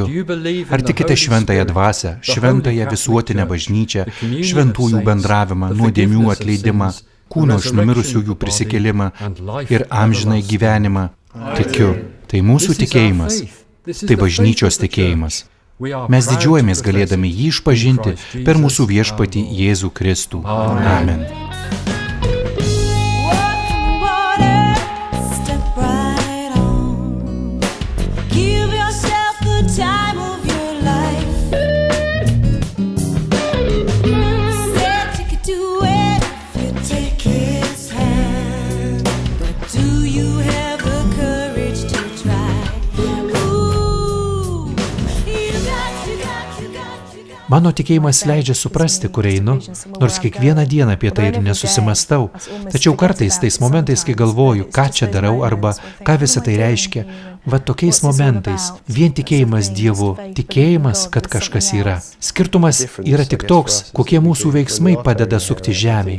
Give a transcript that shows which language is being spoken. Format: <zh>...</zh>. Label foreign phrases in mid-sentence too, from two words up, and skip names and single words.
<lt>Ar tikite šventąją dvasią, šventąją visuotinę bažnyčią, šventųjų bendravimą, nuodėmių atleidimą, kūno iš numirusiųjų prisikėlimą ir amžinai gyvenimą? Tikiu. Tai mūsų tikėjimas. Tai bažnyčios tikėjimas. Mes didžiuojamės galėdami jį išpažinti per mūsų viešpatį Jėzų Kristų. Amen.</lt> <en>Step right on. Give yourself the time of your life. Said you could do it if you take his hand. But do you have the courage to try? Ooh, you got.</en> <lt>Mano tikėjimas leidžia suprasti, kur einu, nors kiekvieną dieną apie tai ir nesusimastau. Tačiau kartais tais momentais, kai galvoju, ką čia darau arba ką visa tai reiškia, va tokiais momentais vien tikėjimas Dievu, tikėjimas, kad kažkas yra. Skirtumas yra tik toks, kokie mūsų veiksmai padeda sukti žemėj.</lt>